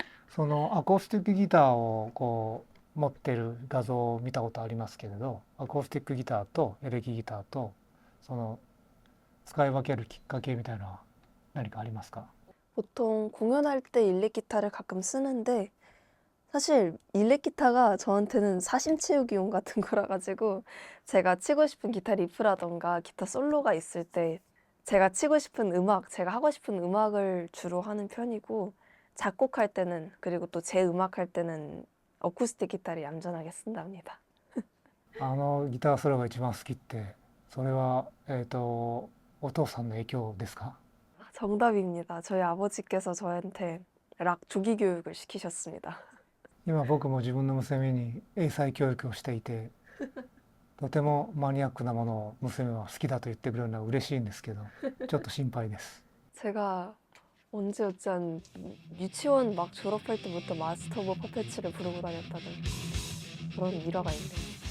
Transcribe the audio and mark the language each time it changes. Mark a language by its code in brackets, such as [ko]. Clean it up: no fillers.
[ja] そのアコースティックギターをこう持ってる画像を見たことありますけれど、アコースティックギターとエレキギターとその使い分けるきっかけみたいなのは何かありますか？ [ko] 보통 공연할 때 일렉 기타를 가끔 쓰는데 사실 일렉 기타가 저한테는 사심 채우기용 같은 거라 가지고 제가 치고 싶은 기타 리프라던가 기타 솔로가 있을 때 제가 치고 싶은 음악, 제가 하고 싶은 음악을 주로 하는 편이고 작곡할 때는 그리고 또 제 음악 할 때는 어쿠스틱 기타를 얌전하게 쓴답니다. [ja] あのギターソロが一番好きってそれはお父さんの影響ですか？ [ko] 정답입니다. 저희 아버지께서 저한테 락 조기 교육을 시키셨습니다. [ja] 今僕も自分の娘に英才教育をしていてとてもマニアックなものを娘は好きだと言ってくれるのは嬉しいんですけどちょっと心配です。 [ko] 제가 언제였지 한 유치원 막 졸업할 때부터 마스터 오브 퍼페츠를 부르고 다녔다는 그런 일화가 있네요.